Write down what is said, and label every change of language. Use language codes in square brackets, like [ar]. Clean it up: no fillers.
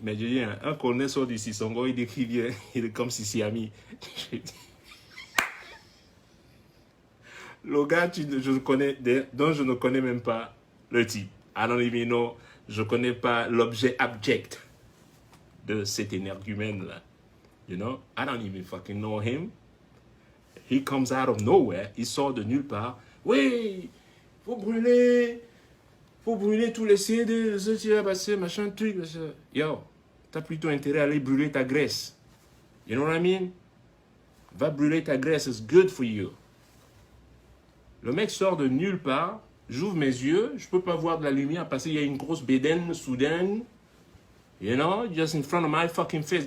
[fr] Mais j'ai dit, un colonel sort du Sissongo, il décrit bien, il est comme Sissi Ami. Le gars dont je ne connais même pas le type. [en] I don't even know, [fr] je ne connais pas l'objet abject de cet énergumène-là. [en] You know, I don't even fucking know him. He comes out of nowhere, [fr] il sort de nulle part. Oui, faut brûler tous les CD, machin truc. Yo, t'as plutôt intérêt à aller brûler ta graisse. [en] You know what I mean? [fr] Va brûler ta graisse, [en] it's good for you. [fr] Le mec sort de nulle part, j'ouvre mes yeux, je peux pas voir de la lumière parce qu'il y a une grosse bédaine soudaine. [en] You know, just in front of my fucking face.